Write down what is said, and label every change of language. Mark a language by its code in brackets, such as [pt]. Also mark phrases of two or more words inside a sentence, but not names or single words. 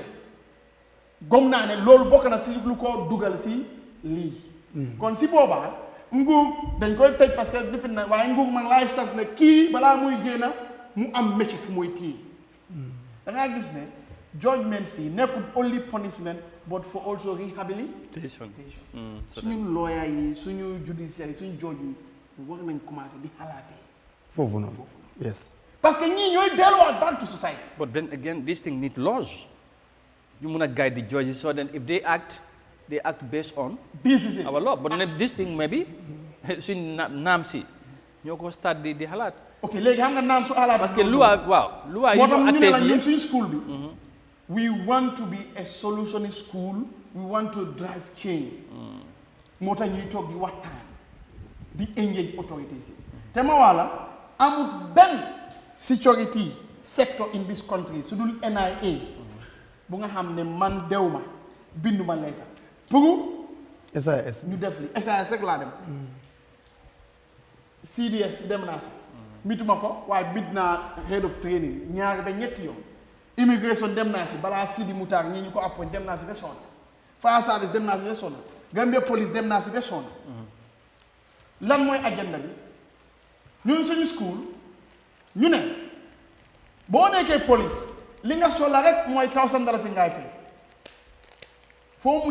[wo] gom naa ne loolu bokk na si lu ko dugal si lii. kon si boobaa nguur dañ koy tëj [fr] parce que [wo] defe na waaye nguur man laay sas ne kii balaa muy génn mu am métier fu muy téye. da ngaa gis ne judgment si nekkul [en] only punishment but for also rehabilitation. [wo] suñu lawyer yi suñu judiciaire yi suñu judge yi war nañ commencé di xalaatee. foofu noonu yes. [fr] parce que [wo] ñii ñooy delluwaat [en] back to society. but then again this thing need laws. You want to guide the judges so that if they act based on this is it. Our law. But this thing maybe [wo] suñ naam si ñoo ko start di xalaat. ok léegi xam nga naam su xalaat. [fr] parce que loi yi [wo] ñu ne la ñun suñu school bi. [en] we want to be a solutionist school. we want to drive change. [wo] moo tax ñuy toog di waxtaan di engage authorities yi. te ma wala amul benn [en] security sector in this country [wo] su dul NIA. bu nga xam ne man dew ma binduma leeta pour SAS ñu def li SAS rek laa dem CDS dem naa si mituma ko waaye bid naa [en] head of training [wo] ñaar ba ñetti yoon immigration dem naa si balaa Sidi Moutar ñii ñu ko appoint dem naa si ba sonna [en] fire service [wo] dem naa si ba sonna Gambia police dem naa si ba sonna lan mooy agenda bi ñun suñu school ñu ne boo nekkee police li nga soxla rek mooy $1,000 si ngaay fay foo mun